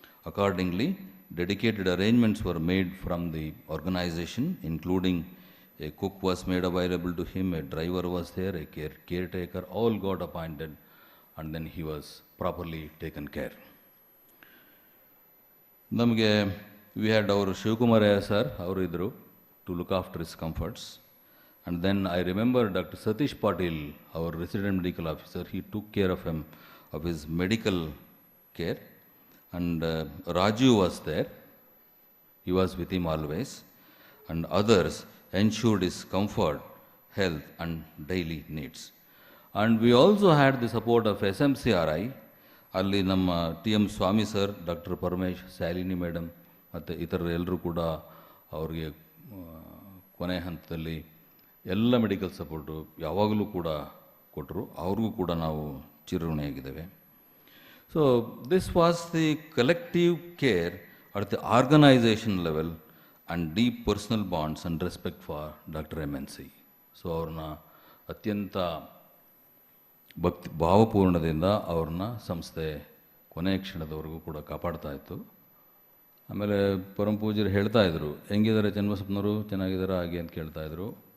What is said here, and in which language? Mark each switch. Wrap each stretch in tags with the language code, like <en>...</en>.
<en>Accordingly, dedicated arrangements were made from the organization, including a cook was made available to him, a driver was there, a caretaker, all got appointed, and then he was properly taken care.</en> <kn>ನಮಗೆ</kn> <en>we had</en> <kn>ಅವರು Shivakumaraiah sir ಅವರು ಇದ್ದರು</kn> <en>To look after his comforts. And then I remember doctor Satish Patil, our resident medical officer, he took care of him, of his medical care. And Rajeev was there, he was with him always, and others ensured his comfort, health, and daily needs. And we also had the support of SMCRI.</en> <kn>ಅಲ್ಲಿ ನಮ್ಮ T M ಸ್ವಾಮಿ sir, doctor Paramesh, Shalini madam ಮತ್ತು ಇತರ ಎಲ್ಲರೂ ಕೂಡ ಅವ್ರಿಗೆ ಕೊನೆ ಹಂತದಲ್ಲಿ ಎಲ್ಲ ಮೆಡಿಕಲ್ ಸಪೋರ್ಟು ಯಾವಾಗಲೂ ಕೂಡ ಕೊಟ್ಟರು. ಅವ್ರಿಗೂ ಕೂಡ ನಾವು ಚಿರಋಣಿಯಾಗಿದ್ದೇವೆ.</kn> <en>So this was the collective care at the organization level and deep personal bonds and respect for Dr. MNC.</en> <kn>So ಅವ್ರನ್ನ ಅತ್ಯಂತ ಭಕ್ತಿ ಭಾವಪೂರ್ಣದಿಂದ ಅವ್ರನ್ನ ಸಂಸ್ಥೆ ಕೊನೆಯ ಕ್ಷಣದವರೆಗೂ ಕೂಡ ಕಾಪಾಡ್ತಾ ಇತ್ತು. ಆಮೇಲೆ ಪರಮ ಪೂಜ್ಯರು ಹೇಳ್ತಾ ಇದ್ರು, ಹೆಂಗಿದ್ದಾರೆ ಚನ್ನಬಸಪ್ಪನವರು, ಚೆನ್ನಾಗಿದ್ದಾರೆ ಹಾಗೆ ಅಂತ ಕೇಳ್ತಾಯಿದ್ರು.</kn>